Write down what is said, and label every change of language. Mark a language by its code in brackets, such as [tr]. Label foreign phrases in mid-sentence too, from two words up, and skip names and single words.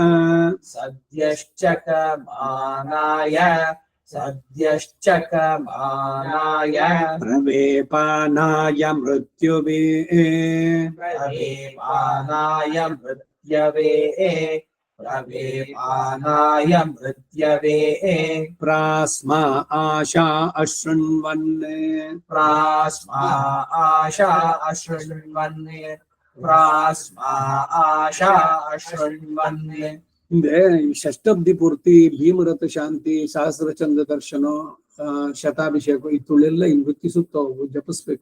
[sa] ಸದ್ಯಶ್ಚಕಮಾನಾಯ ಸದ್ಯಶ್ಚಕಮಾನಾಯ ಪ್ರವೇಪಾನಾಯ ಮೃತ್ಯುವೇ ಪ್ರವೇಪಾನಾಯ ಮೃತ್ಯವೇ ಪ್ರವೇಪಾನಾಯ ಮೃತ್ಯವೇ ಪ್ರಾಸ್ಮಾ ಆಶಾ ಅಶೃಣ್ವನ್ ಪ್ರಾಸ್ಮಾ ಆಶಾ ಅಶೃಣ್ವನ್ ಪ್ರಾಸ್ಮಾ ಆಶಾ ಅಶೃಣ್ವನ್ [kn] ಹಿಂದೆ ಈ ಷಷ್ಠಬ್ದಿ ಪೂರ್ತಿ ಭೀಮರಥ ಶಾಂತಿ ಸಹಸ್ರಚಂದ್ರ ದರ್ಶನ ಶತಾಭಿಷೇಕ ಇತ್ತುಳೆಲ್ಲ ಈ ವೃತ್ತಿ ಸೂಕ್ತ ಜಪಿಸ್ಬೇಕು.